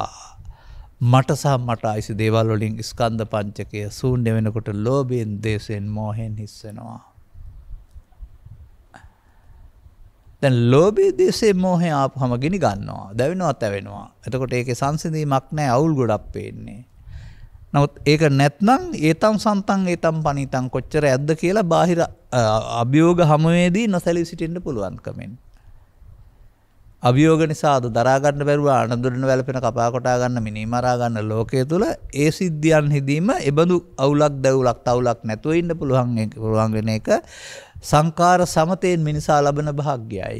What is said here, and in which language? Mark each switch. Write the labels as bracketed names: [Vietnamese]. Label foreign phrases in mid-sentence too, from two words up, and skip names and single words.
[Sinhala] මට සහ මට ආයිසි දේවල් වලින් ස්කන්ධ පංචකය ශූන්‍ය වෙනකොට ලෝභයෙන්, දේශයෙන්, මෝහයෙන් හිස් වෙනවා. දැන් ලෝභය, දේශය, මෝහය ආපුවම ගිනි ගන්නවා, දැවෙනවා, තැවෙනවා. එතකොට ඒකේ සංසිඳීමක් නැහැ, අවුල් ගොඩක් පේන්නේ. නමුත් ඒක නැත්නම් [Pali] ඒතම් සන්තං ඒතම් පනිතං [Sinhala] කොච්චර ඇද්ද කියලා බාහිර අභියෝග හමුවේදී නොසැලී සිටින්න පුළුවන්කමෙන්. අභියෝග නිසා අද දරා ගන්න බැරුව අනදුරන වැළපෙන කපා කොටා ගන්න මිනිමරා ගන්න ලෝකයේ තුල ඒ සිද්ධියන් හිදීම එබඳු අවුලක් දැවුලක් තවුලක් නැතුව ඉන්න පුළුවන් වෙන එක සංකාර සමතේන් මිනිසා ලබන භාග්යයි.